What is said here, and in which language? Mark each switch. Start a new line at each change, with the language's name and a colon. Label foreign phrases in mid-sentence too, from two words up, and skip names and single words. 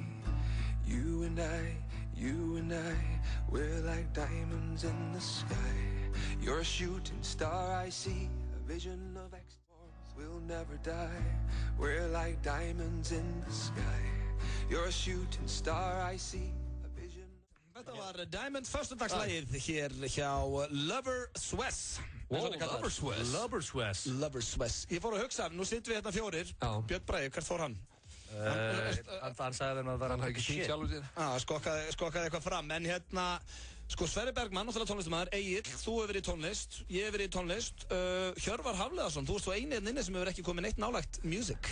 English: You and I, we're like diamonds in the sky. You're a shooting star I see, a vision of exports will never die. We're like diamonds in the sky. You're a shooting star I see, a vision.
Icelandic: Þetta var Diamond föstudagslægið hér hjá Lover Swiss. Lover Swiss. Ég fór að hugsa, nú sittum við hérna fjórir. Björn Bragi, hvert fór hann? Hann sagði þeim að það var ekki shit sjálfur sér. Skokkaði eitthvað fram, en hérna, sko Sverrir Bergmann, náttúrulega tónlistamæður, Egill, þú hefur verið í tónlist, ég hefur verið í tónlist, Hjörvar Hafliðason, þú ert svo einið inni sem hefur ekki komið neitt nálægt music.